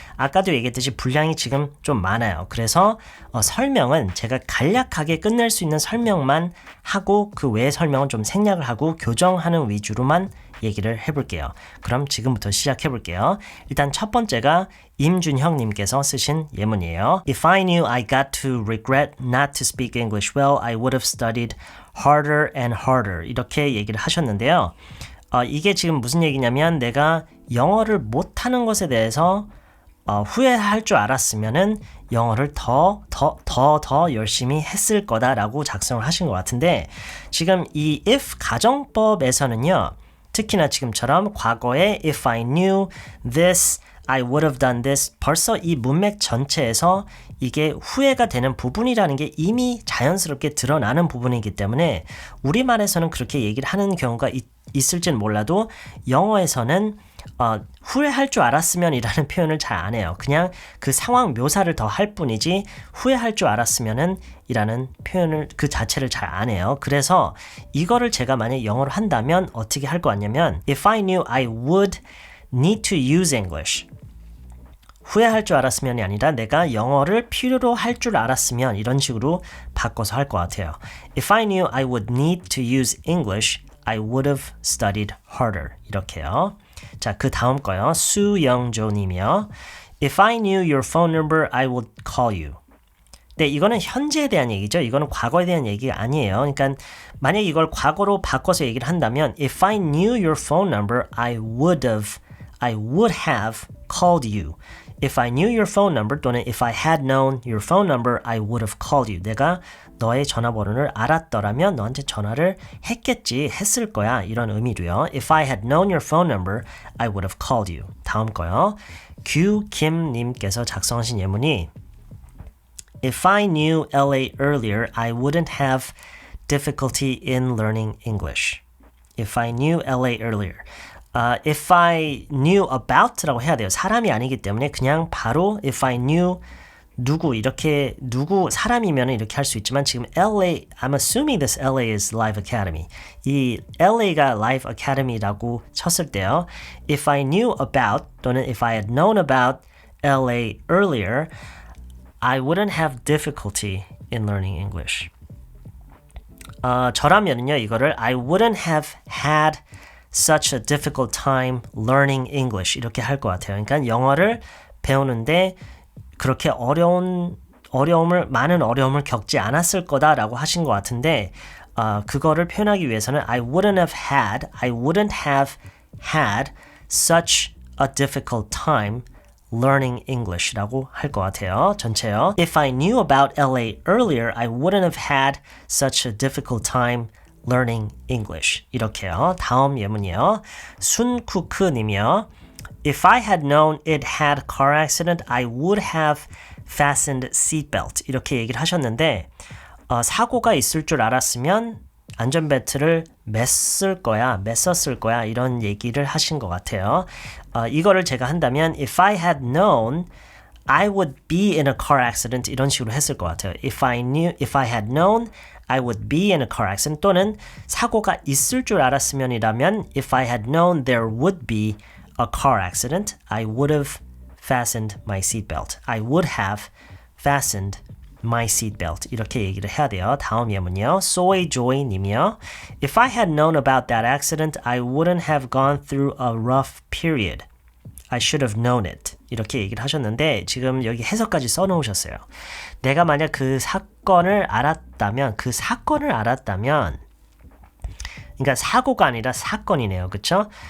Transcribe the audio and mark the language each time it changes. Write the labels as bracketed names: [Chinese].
[Korean] 아까도 얘기했듯이 분량이 지금 좀 많아요. 그래서 설명은 제가 간략하게 끝낼 수 있는 설명만 하고 그 외의 설명은 좀 생략을 하고 교정하는 위주로만 얘기를 해볼게요. 그럼 지금부터 시작해볼게요. 일단 첫 번째가 임준형 님께서 쓰신 예문이에요. [English] If I knew I got to regret not to speak English well, I would have studied harder and harder. [Korean] 이렇게 얘기를 하셨는데요. 이게 지금 무슨 얘기냐면 내가 영어를 못하는 것에 대해서 후회할 줄 알았으면은 영어를 더 열심히 했을 거다라고 작성을 하신 것 같은데, 지금 이 if 가정법에서는요, 특히나 지금처럼 과거에 [English] if I knew this, I would have done this, [Korean] 벌써 이 문맥 전체에서 이게 후회가 되는 부분이라는 게 이미 자연스럽게 드러나는 부분이기 때문에 우리말에서는 그렇게 얘기를 하는 경우가 있을진 몰라도 영어에서는 후회할 줄 알았으면 이라는 표현을 잘 안 해요. 그냥 그 상황 묘사를 더 할 뿐이지 후회할 줄 알았으면은 이라는 표현을 그 자체를 잘 안 해요. 그래서 이거를 제가 만약에 영어로 한다면 어떻게 할 것 같냐면 [English] If I knew I would need to use English, [Korean] 후회할 줄 알았으면이 아니라 내가 영어를 필요로 할 줄 알았으면, 이런 식으로 바꿔서 할 것 같아요. [English] If I knew I would need to use English, I would have studied harder. [Korean] 이렇게요. 자, 그 다음 거요. 수영조 님이요. [English] If I knew your phone number, I would call you. [Korean] 네, 이거는 현재에 대한 얘기죠. 이거는 과거에 대한 얘기가 아니에요. 그러니까 만약에 이걸 과거로 바꿔서 얘기를 한다면 [English] If I knew your phone number, I would have called you. If I knew your phone number [Korean] 또는 [English] If I had known your phone number, I would have called you. [Korean] 내가 너의 전화번호를 알았더라면 너한테 전화를 했을 거야, 이런 의미로요. [English] If I had known your phone number, I would have called you. [Korean] 다음 거요. 규김님께서 작성하신 예문이 [English] If I knew LA earlier, I wouldn't have difficulty in learning English. If I knew LA earlier. If I knew about [Korean] 라고 해야 돼요. 사람이 아니기 때문에 그냥 바로 if I knew 누구 사람이면 이렇게 할 수 있지만 지금 LA, [English] I'm assuming this LA is Live Academy. [Korean] 이 LA가 Live Academy라고 쳤을 때요. [English] If I knew about 또는 if I had known about LA earlier, I wouldn't have difficulty in learning English. [Korean] 저라면은요, 이거를 [English] I wouldn't have had such a difficult time learning English [Korean] 이렇게 할 것 같아요. 그러니까 영어를 배우는데 그렇게 많은 어려움을 겪지 않았을 거다라고 하신 것 같은데 그거를 표현하기 위해서는 [English] I wouldn't have had such a difficult time learning English [Korean] 라고 할 것 같아요. 전체요. [English] If I knew about LA earlier, I wouldn't have had such a difficult time learning English. [Korean] 이렇게요. 다음 예문이요. 순쿠크 님이요. [English] If I had known it had car accident, I would have fastened seatbelt. [Korean] 이렇게 얘기를 하셨는데 사고가 있을 줄 알았으면 안전벨트를 맸었을 거야 이런 얘기를 하신 것 같아요. 이거를 제가 한다면 [English] If I had known I would be in a car accident [Korean] 이런 식으로 했을 것 같아요. [English] If I had known I would be in a car accident [Korean] 또는 사고가 있을 줄 알았으면이라면 [English] If I had known there would be a car accident, I would have fastened my seatbelt. I would have fastened my seatbelt. [Korean] 이렇게 얘기를 해야 돼요. 다음 예문이요. Soy Joy 님이요. [English] If I had known about that accident, I wouldn't have gone through a rough period. I should have known it. [Korean] 이렇게 얘기를 하셨는데 지금 여기 해석까지 써놓으셨어요. 내가 만약 그 사건을 알았다면 그러니까 사고가 아니라 사건이네요. 그렇죠?